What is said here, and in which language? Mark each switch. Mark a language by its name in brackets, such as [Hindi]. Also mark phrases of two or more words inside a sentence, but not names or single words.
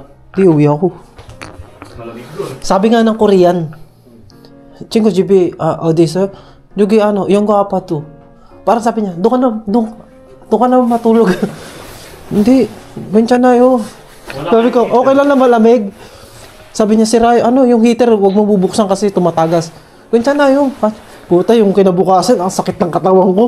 [Filipino] Di, uwi ako. Malamig doon. Sabi nga ng Korean, [Korean] 친구 집이 어디 있어요? 여기 영국 아파트. [Filipino] Parang sabi niya, doon ka na matulog. Hindi, 괜찮아요. Sabi ko, okay lang na malamig. Sabi niya, sira, yung heater, huwag mo bubuksan kasi tumatagas. [Korean] 괜찮아요. [Filipino] Puta, yung kinabukasan, ang sakit ng katawan ko.